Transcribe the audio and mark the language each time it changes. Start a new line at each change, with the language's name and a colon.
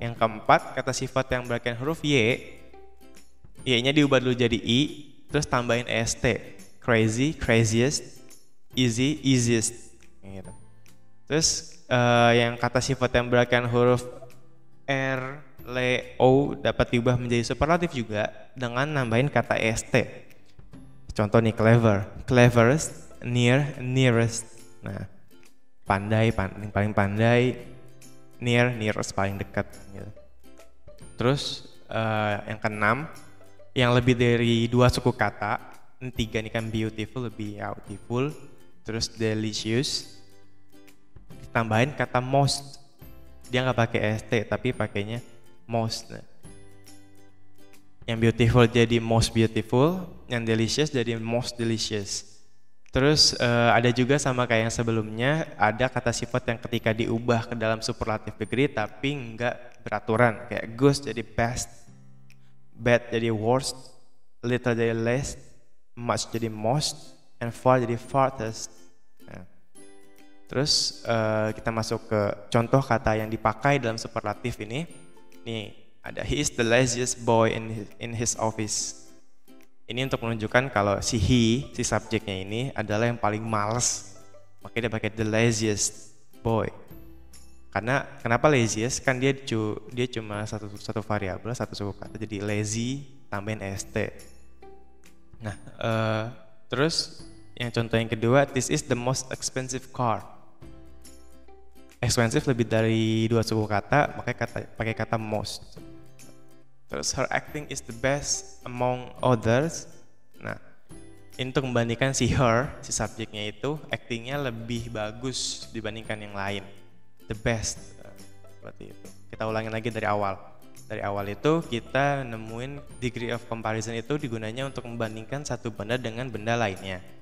Indonesian: Yang keempat, kata sifat yang berakhir huruf y, y-nya diubah dulu jadi i, terus tambahin est.
English: Crazy, craziest, easy, easiest. Gitu.
Indonesian: Terus yang kata sifat yang berakhir huruf r, l, o dapat diubah menjadi superlatif juga dengan nambahin kata est.
English: Contoh nih clever, cleverest, near, nearest.
Indonesian: Nah, pandai, paling pandai, near, nearest paling dekat. Gitu. Terus yang keenam, yang lebih dari dua suku kata. Ini tiga nih kan, beautiful, lebih beautiful, terus delicious, tambahin kata most. Dia nggak pakai st tapi pakainya most. Nah. Yang beautiful jadi most beautiful, yang delicious jadi most delicious. Terus ada juga sama kayak yang sebelumnya, ada kata sifat yang ketika diubah ke dalam superlative degree tapi nggak beraturan, kayak good jadi best, bad jadi worst, little jadi less, much jadi most, and far jadi farthest. Nah. Terus kita masuk ke contoh kata yang dipakai dalam superlatif ini. Nih ada,
English: he is the laziest boy in his office.
Indonesian: Ini untuk menunjukkan kalau si subjeknya ini adalah yang paling males. Makanya dia pakai
English: the laziest boy.
Indonesian: Karena kenapa laziest? Kan dia cuma satu variabel, satu suku kata, jadi lazy tambahin st. Nah, terus yang contoh yang kedua,
English: this is the most expensive car.
Indonesian: Expensive lebih dari dua suku kata, makanya pakai kata most.
English: Terus her acting is the best among others.
Indonesian: Nah, ini untuk membandingkan si subjeknya itu actingnya lebih bagus dibandingkan yang lain.
English: The best,
Indonesian: seperti itu. Kita ulangin lagi dari awal. Dari awal itu kita nemuin degree of comparison itu digunanya untuk membandingkan satu benda dengan benda lainnya.